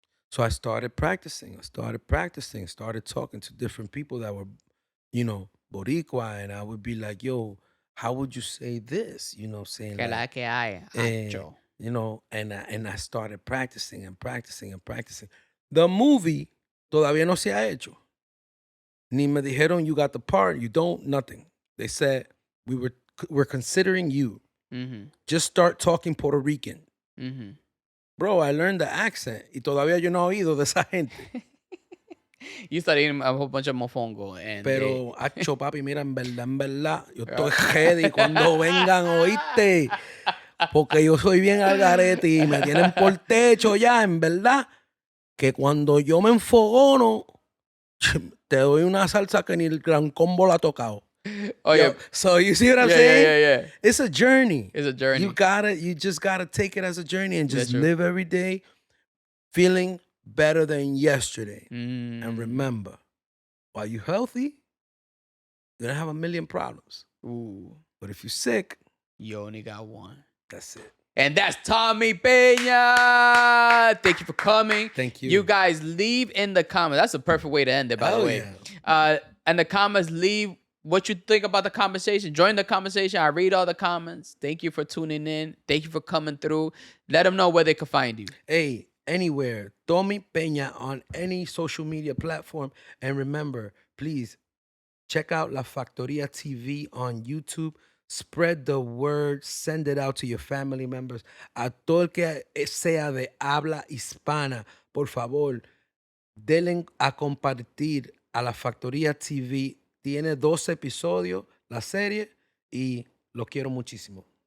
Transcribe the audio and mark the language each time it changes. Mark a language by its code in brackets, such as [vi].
[en] So I started practicing, started talking to different people that were, you know, Boricua, and I would be like, yo, how would you say this? You know, saying [es] Que la que hay, hacho. [en] You know, and I started practicing and practicing and practicing. The movie [es] todavía no se ha hecho. [en] Ni me dijeron you got the part, you don't, nothing. They said we're considering you. Just start talking Puerto Rican. Bro, I learned the accent [es] y todavía yo no he oído de esa gente. [en] You started eating a whole bunch of mofongo. [es] Pero, acho, papi, mira, en verdad, yo estoy ready cuando vengan, ¿oíste? Porque yo soy bien al garete y me tienen por techo ya, en verdad, que cuando yo me enfogono, te doy una salsa que ni el gran combo la ha tocado. [en] Oh, yeah. So you see what I'm saying? Yeah. It's a journey. It's a journey. You just gotta take it as a journey and just live every day feeling better than yesterday. And remember, while you're healthy, you're gonna have a million problems. Ooh, But if you're sick, you only got one. that's it. And that's Tommy Peña. Thank you for coming. Thank you. You guys leave in the comments. That's a perfect way to end it, by the way. In the comments, leave what you think about the conversation. Join the conversation. I read all the comments. Thank you for tuning in. Thank you for coming through. Let them know where they can find you. Hey, anywhere. Tommy Peña on any social media platform. And remember, please check out La Factoria TV on YouTube. Spread the word. Send it out to your family members. [es] A todo el que sea de habla hispana, por favor, denle a compartir a La Factoria TV. Tiene 12 episodios la serie y lo quiero muchísimo.